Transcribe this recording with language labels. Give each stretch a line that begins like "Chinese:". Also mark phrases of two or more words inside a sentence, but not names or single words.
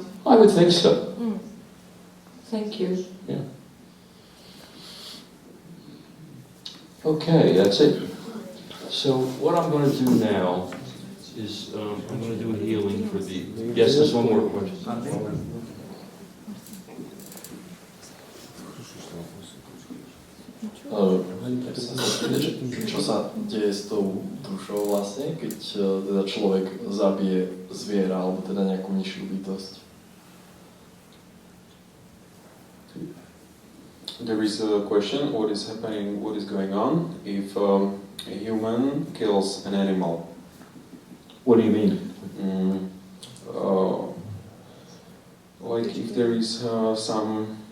English: I would think so. Thank you. Yeah. Okay, that's it. So what I'm going to do now is I'm going to do a healing for the... Yes, there's one more question.
Slovak: Čo sa deje s tou dušou vlastne, keď teda človek zabije zviera alebo teda nejakú nižšiu bytosť?
English: There is a question, what is happening, what is going on if a human kills an animal? What do you mean? Like if there is some...